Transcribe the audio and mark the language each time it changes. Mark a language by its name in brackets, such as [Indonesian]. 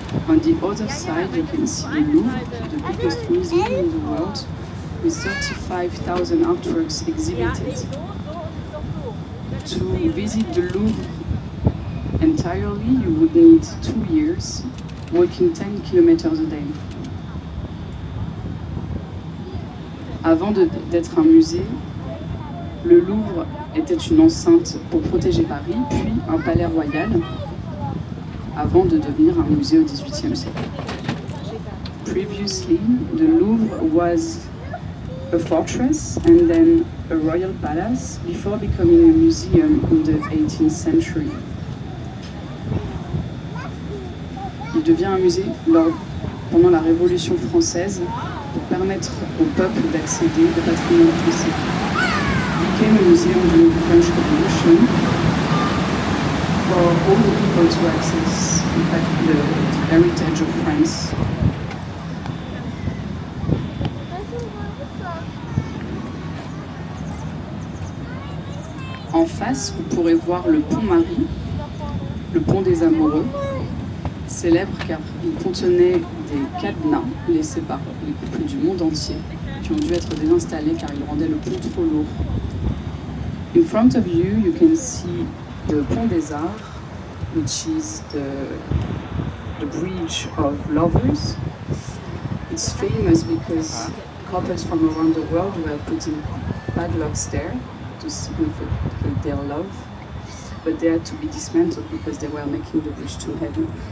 [English] On the other side, you can see the Louvre, the biggest museum in the world, with 35,000 artworks exhibited. To visit the Louvre entirely, you would need 2 years, walking 10 kilometers a day. [French] Avant d'être un musée, le Louvre était une enceinte pour protéger Paris, puis un palais royal, avant de devenir un musée au XVIIIe siècle. [English] Previously, the Louvre was a fortress and then a royal palace before becoming a museum in the 18th century. [French] Il devient un musée pendant la Révolution française pour permettre au peuple d'accéder au patrimoine français. [English] It became a museum during the French Revolution for all the people to access, in fact, the heritage of France. [French] En face, vous pourrez voir le pont Marie, le pont des Amoureux, célèbre car il contenait des cadenas laissés par les couples du monde entier qui ont dû être désinstallés car ils rendaient le pont trop lourd. [English] In front of you, you can see the Pont des Arts, which is the bridge of lovers. It's famous because couples from around the world were putting padlocks there to signify their love, but they had to be dismantled because they were making the bridge too heavy.